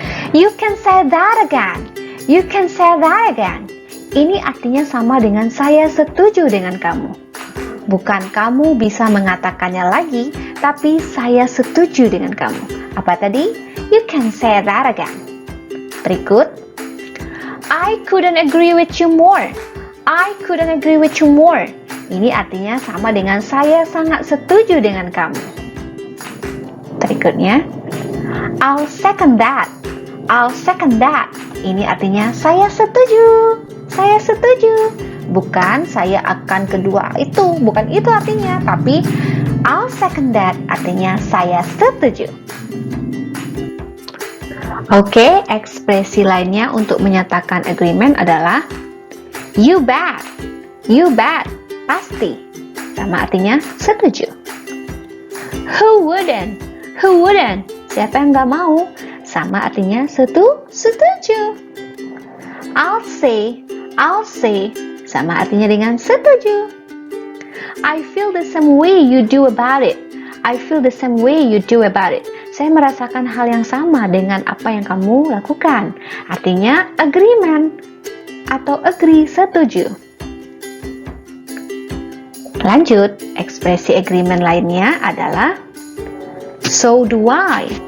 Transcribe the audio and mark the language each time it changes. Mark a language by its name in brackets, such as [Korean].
[English] You can say that again. You can say that again. [Indonesian] Ini artinya sama dengan saya setuju dengan kamu. Bukan kamu bisa mengatakannya lagi, tapi saya setuju dengan kamu. Apa tadi? [English] You can say that again. [Indonesian] Berikut. [English] I couldn't agree with you more. I couldn't agree with you more. [Indonesian] Ini artinya sama dengan saya sangat setuju dengan kamu. Berikutnya. [English] I'll second that. I'll second that. [Indonesian] Ini artinya saya setuju. Saya setuju. Bukan saya akan kedua itu, bukan itu artinya, tapi [English] I'll second that [Indonesian] artinya saya setuju. Oke, ekspresi lainnya untuk menyatakan agreement adalah [English] you bet. You bet, [Indonesian] pasti. Sama artinya setuju. [English] Who wouldn't? Who wouldn't? [Indonesian] Siapa yang nggak mau? Sama artinya setuju. [English] I'll say. [Indonesian] Sama artinya dengan setuju. [English] I feel the same way you do about it. I feel the same way you do about it. [Indonesian] Saya merasakan hal yang sama dengan apa yang kamu lakukan. Artinya agreement atau agree, setuju. Lanjut, ekspresi agreement lainnya adalah [English] so do I.